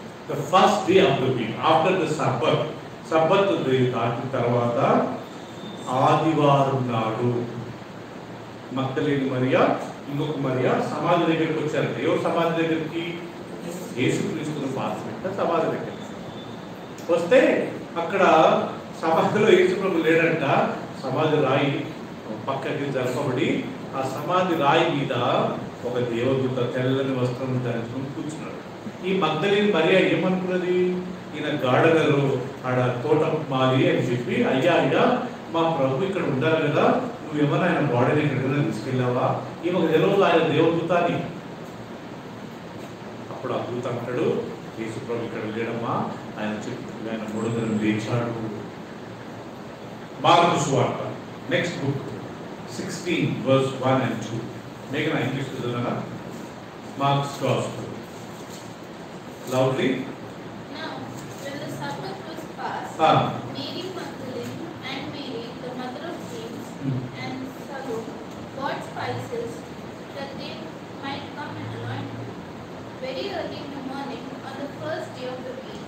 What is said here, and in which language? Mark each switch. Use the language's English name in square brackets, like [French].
[English] the first day of the week, after the Sabbath. [Telugu] సబ్బత్ దాటిన తర్వాత ఆదివారం నాడు మగ్దలేని మరియా ఇంకొక మరియా సమాధి దగ్గరికి వచ్చారంట. ఎవరు సమాధి దగ్గరికి? యేసుక్రీస్తును పాతిపెట్ట సమాధి దగ్గరికి వస్తే అక్కడ సమాధిలో యేసుప్రభు లేడంట. సమాధి రాయి పక్కకి జరపబడి ఆ సమాధి రాయి మీద ఒక దేవదూత తెల్లని వస్త్రం ధరించుకొని కూర్చున్నాడు. ఈ మగ్దలేని మరియా ఏమనుకున్నది? ఈయన గార్డెనరు ఆడ తోట మాలి అని చెప్పి, అయ్యా అయ్యా మా ప్రభు ఇక్కడ ఉండాలి కదా, నువ్వేమన్నా ఆయన బాడీని ఎక్కడికైనా తీసుకెళ్ళావా? ఈమెకు తెలియదు ఆయన దేవదూత అని. అప్పుడు ఆ దూత అంటాడు, యేసు ప్రభు ఇక్కడ లేడమ్మా, ఆయన చెప్పి ఆయన మూడుదరం లేచాడు. మార్కు సువార్త నెక్స్ట్ బుక్ 16 [English] verse 1 and 2. [Telugu] మేఘన English చదువునా? Marks gospel loudly. [English] Now, when the Sabbath was passed, Mary Magdalene and Mary, the mother of James, and Salome bought spices that they might come and anoint him. Very early in the morning, on the first day of the week,